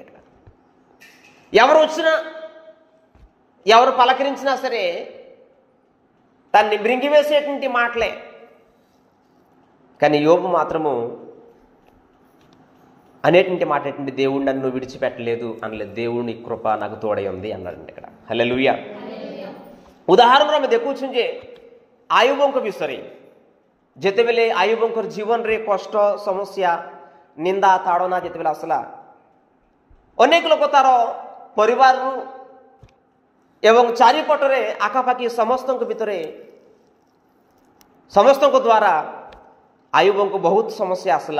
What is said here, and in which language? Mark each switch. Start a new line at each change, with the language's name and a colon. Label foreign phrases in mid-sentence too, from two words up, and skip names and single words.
Telugu: ఇక్కడ ఎవరు వచ్చినా ఎవరు పలకరించినా సరే తన్ని మృంగివేసేటువంటి మాటలే. కానీ యోబు మాత్రము అనేటువంటి మాట ఏంటంటే దేవుడు నన్ను విడిచిపెట్టలేదు అనలేదు, దేవుని కృప నాకు తోడై ఉంది అన్నాడండి ఇక్కడ. హల్లెలూయా.
Odia: ଉଦାହରଣ ଆମେ ଦେଖୁଛୁ ଯେ ଆୟୁବଙ୍କ ବିଷୟରେ, ଯେତେବେଳେ ଆୟୁବଙ୍କର ଜୀବନରେ କଷ୍ଟ ସମସ୍ୟା ନିନ୍ଦା ତାଡ଼ନା ଯେତେବେଳେ ଆସିଲା, ଅନେକ ଲୋକ ତାର ପରିବାରରୁ ଏବଂ ଚାରିପଟରେ ଆଖାପାଖି ସମସ୍ତଙ୍କ ଭିତରେ ସମସ୍ତଙ୍କ ଦ୍ୱାରା ଆୟୁବଙ୍କୁ ବହୁତ ସମସ୍ୟା ଆସିଲା.